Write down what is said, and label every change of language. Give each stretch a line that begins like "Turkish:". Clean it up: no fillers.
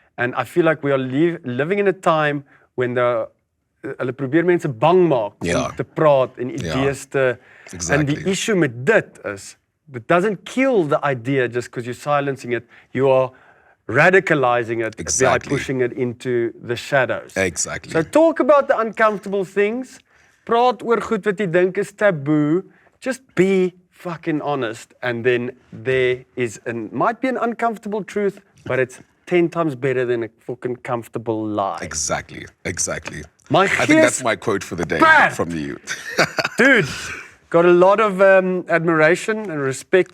English: And I feel like we are living in a time when
Afrikaans: hulle probeer mense bang maak Ja. om te praat en idees te...
English: Exactly. And
Afrikaans: die issue met dit is,
English: it doesn't kill the idea just because you're silencing it. You are radicalizing it Exactly. by pushing it into the shadows. Exactly. So talk about the uncomfortable things.
Afrikaans: Praat oor goed wat jy dink is taboo.
English: Just be fucking honest. And then there might be an uncomfortable truth, but it's 10 times better than a fucking comfortable lie. Exactly. My I think
Afrikaans: gees-
English: that's my quote for the day
Afrikaans: Praat!
English: from you. Dude, got a lot of admiration and respect